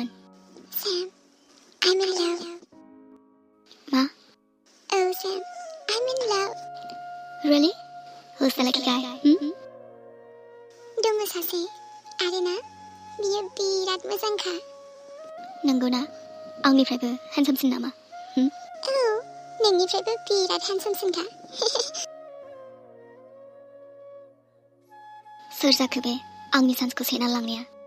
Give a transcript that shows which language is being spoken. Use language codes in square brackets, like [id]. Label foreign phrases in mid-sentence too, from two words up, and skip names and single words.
[en] Sam, I'm in love. [brx] मा? [en] Oh, Sam, I'm in love. Really? Who's the lucky guy? [brx] दङ सासे आरोना बियो बिराद मोजांखा। नंगौना? आंनिफ्रायबो हेन्डसामसिन नामा? औ, नोंनिफ्रायबो बिराद हेन्डसामसिनखा। सोर जाखो बे आंनि सान्सखौ सेना लांनाया?